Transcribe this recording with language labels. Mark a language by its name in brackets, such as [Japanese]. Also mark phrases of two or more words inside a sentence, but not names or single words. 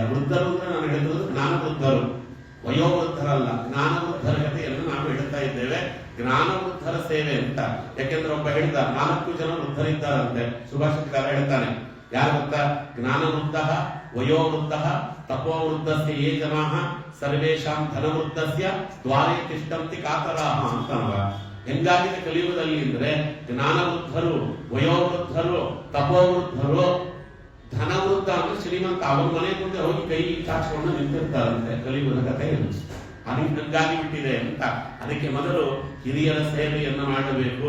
[Kannada] ವೃದ್ಧರು ಅಂದ್ರೆ ನಾನು ಹೇಳಿದ್ರು ಜ್ಞಾನ ವೃದ್ಧರು, ವಯೋವೃದ್ಧರಲ್ಲ, ಜ್ಞಾನ ವೃದ್ಧರ ಕಥೆಯನ್ನು ನಾವು ಹೇಳ್ತಾ ಇದ್ದೇವೆ. ಜ್ಞಾನ ವೃದ್ಧರ ಸೇವೆ ಅಂತ. ಯಾಕೆಂದ್ರೆ ಒಬ್ಬ ಹೇಳಿದ 4 ಜನ ವೃದ್ಧರಿದ್ದಾರಂತೆ. ಸುಭಾಷಿತಕಾರ ಹೇಳ್ತಾನೆ, ಯಾರು ಗೊತ್ತಾ? [Sanskrit] ಜ್ಞಾನ ವೃದ್ಧ, ವಯೋವೃದ್ಧ, ತಪೋವೃದ್ಧಸ್ಯ ಯೇ ಜನಾಃ ಸರ್ವೇಷಾಂ ಧನವೃದ್ಧಸ್ಯ ದ್ವಾರೇ ತಿಷ್ಠಂತಿ ಕಾತರಾಃ ಅಂತನವ. [Kannada] ಹೆಂಗಾಗಿದೆ ಕಲಿಯುಗದಲ್ಲಿ ಅಂದ್ರೆ, ಜ್ಞಾನವೃದ್ಧರು, ವಯೋವೃದ್ಧರು, ತಪೋವೃದ್ಧರು, ಧನವೃದ್ಧ ಅಂದ್ರೆ ಶ್ರೀಮಂತ, ಅವರ ಮನೆ ಮುಂದೆ ಹೋಗಿ ಕೈ ಚಾಚಿಕೊಂಡು ನಿಂತಿರ್ತಾರಂತೆ. ಕಲಿಯುಗದ ಕಥೆ ಅದಕ್ಕೆ ಹಂಗಾಗಿ ಬಿಟ್ಟಿದೆ ಅಂತ. ಅದಕ್ಕೆ ಮೊದಲು ಹಿರಿಯರ ಸೇವೆಯನ್ನು ಮಾಡಬೇಕು.